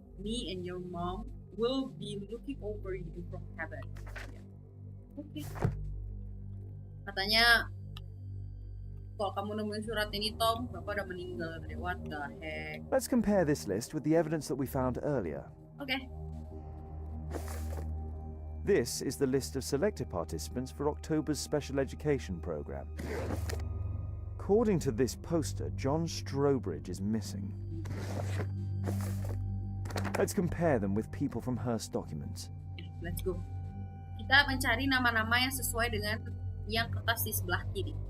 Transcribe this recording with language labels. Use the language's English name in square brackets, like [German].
[English] Me and your mom will be looking over you from heaven. [Indonesian] Oke. Katanya kalau kamu nemuin surat ini, Tom, Bapak udah meninggal. [English] What the heck? Let's compare this list with the evidence that we found earlier. Okay. This is the list of selected participants for October's special education program. According to this poster, John Strobridge is missing. Let's compare them with people from Hearst documents. Let's go. [Indonesian] Kita mencari nama-nama yang sesuai dengan yang kertas di sebelah kiri.